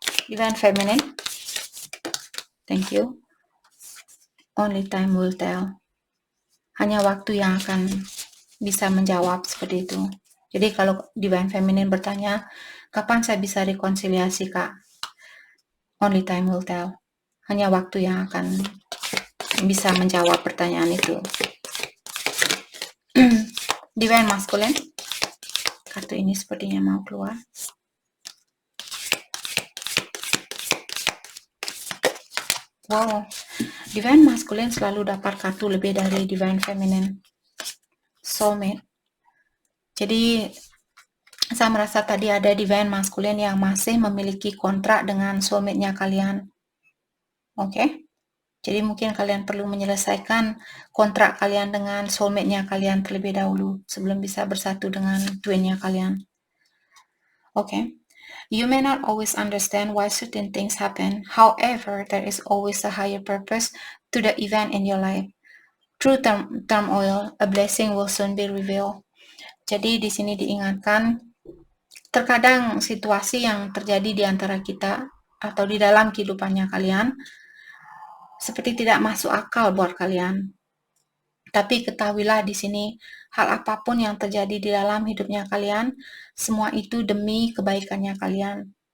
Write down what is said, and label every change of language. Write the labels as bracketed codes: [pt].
[en] Divine Feminine, thank you. Only time will tell. [id] Hanya waktu yang akan bisa menjawab, seperti itu. Jadi kalau Divine Feminine bertanya, kapan saya bisa rekonsiliasi, Kak? [en] Only time will tell. [id] Hanya waktu yang akan bisa menjawab pertanyaan itu. Divine Masculine, kartu ini sepertinya mau keluar. Wow, Divine Masculine selalu dapat kartu lebih dari Divine Feminine. Soulmate. Jadi saya merasa tadi ada Divine Masculine yang masih memiliki kontrak dengan soulmate-nya kalian. Oke? Jadi mungkin kalian perlu menyelesaikan kontrak kalian dengan soulmate-nya kalian terlebih dahulu sebelum bisa bersatu dengan twin-nya kalian. Oke? [en] You may not always understand why certain things happen. However, there is always a higher purpose to the event in your life. Through turmoil, a blessing will soon be revealed. [id] Jadi di sini diingatkan, terkadang situasi yang terjadi di antara kita atau di dalam kehidupannya kalian seperti tidak masuk akal buat kalian. Tapi ketahuilah di sini, hal apapun yang terjadi di dalam hidupnya kalian, semua itu demi kebaikannya kalian.